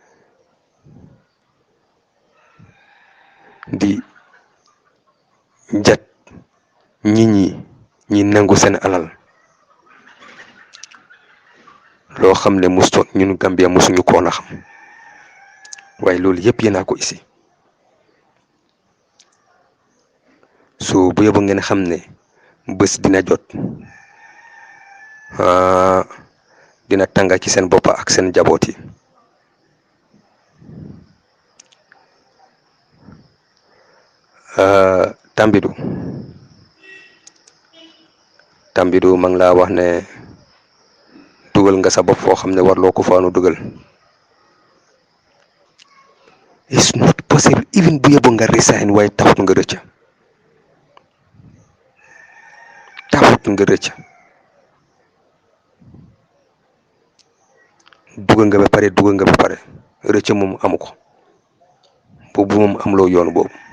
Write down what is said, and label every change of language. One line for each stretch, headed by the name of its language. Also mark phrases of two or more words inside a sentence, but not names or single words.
Wolof: di jat nit ñi nangu seen alal loo xam ne ñun Gambia musuñu koon a xam waaye loolu yëpp yéen a ko isi so bu yóbbu ngeen xam ne bés dina jot dina tànga ci seen bopp ak seen jaboot yi. Tambidou ma ngi laa wax ne dugal nga sa bopp foo xam ne warloo ko faanu dugal.
English: It's not possible even
Wolof: bu yóbbu nga resign waaye taxut nga rëcc dugal nga ba pare rëcc moom amu ko boobu moom amuloo yoon boobu.